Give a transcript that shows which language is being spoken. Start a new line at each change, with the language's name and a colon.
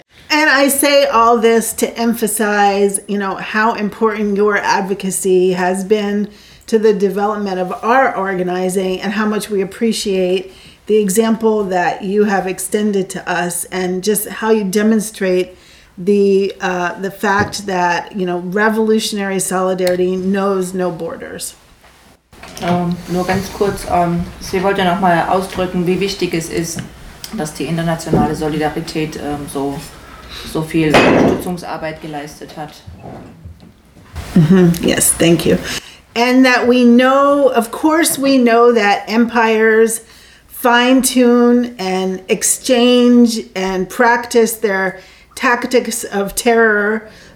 English: And I say all this to emphasize, you know, how important your advocacy has been to the development of our organizing and how much we appreciate the example that you have extended to us and just how you demonstrate the fact that, you know, revolutionary solidarity knows no borders.
German: Nur ganz kurz, sie wollte noch mal ausdrücken, wie wichtig es ist, dass die internationale Solidarität so viel Unterstützungsarbeit geleistet hat.
English: Mm-hmm. Yes, thank you. And that we know, of course we know that empires fine-tune and exchange and practice their tactics of terror.